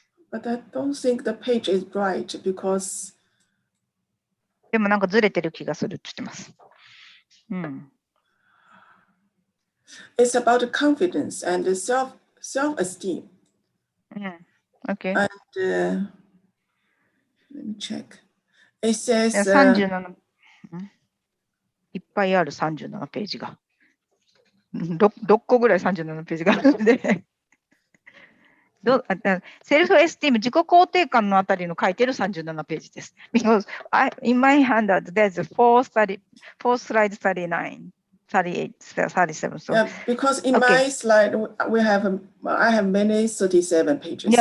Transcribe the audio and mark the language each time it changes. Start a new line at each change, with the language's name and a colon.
English: but I don't think the page is right because
Japanese: でもなんかずれてる気がするって言ってます。うん。
English: it's about confidence and self-esteem.
Japanese: うん。OK。
English: And let me check. It says
Japanese: 37、いっぱいある37ページが。 6個ぐらい37ページがあるのでセルフエスティーム、自己肯定感のあたりの書いてる37ページです。
English: Because in my handout, there's 4 slide 39, 38, 37. So, yeah, because in okay. my slide I have many 37 pages.